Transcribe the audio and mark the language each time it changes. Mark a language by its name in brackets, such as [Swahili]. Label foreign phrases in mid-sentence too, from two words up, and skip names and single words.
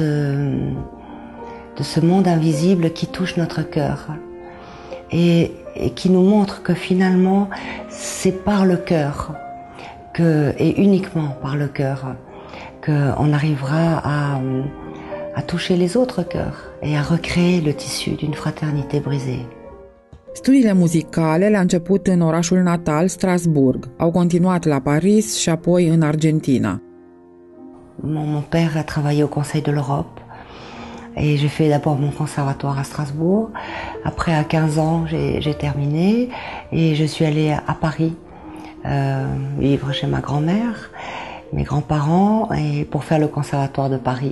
[French] ce monde invisible qui touche notre cœur et qui nous montre que finalement c'est par le cœur, et uniquement par le cœur, qu'on arrivera à toucher les autres cœurs et à recréer le tissu d'une fraternité brisée. [Romanian] Studiile muzicale le-a început în orașul natal, Strasbourg. Au continuat la Paris și apoi în Argentina. [French] Mon père a travaillé au Conseil de l'Europe et j'ai fait d'abord mon conservatoire à Strasbourg. Après, à 15 ans, j'ai terminé et je suis allée à Paris vivre chez ma grand-mère, mes grands-parents, et pour faire le conservatoire de Paris.